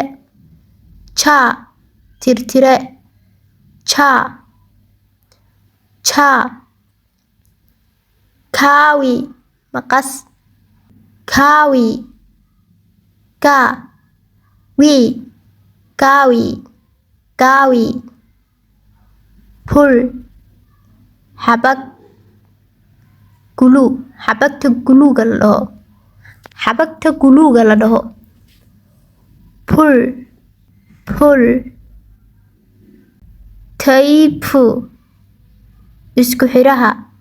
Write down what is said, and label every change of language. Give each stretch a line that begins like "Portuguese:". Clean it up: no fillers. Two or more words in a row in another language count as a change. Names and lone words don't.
Somali: Cha, tirtire. Cha, cha. Kawi, maqas. Kawi, kawi, kawi. Pul, xabag. Glue, xabagta guluuga la dhaho. Xabagta guluuga la dhaho. Pul, pul. Tape, isku xiraha.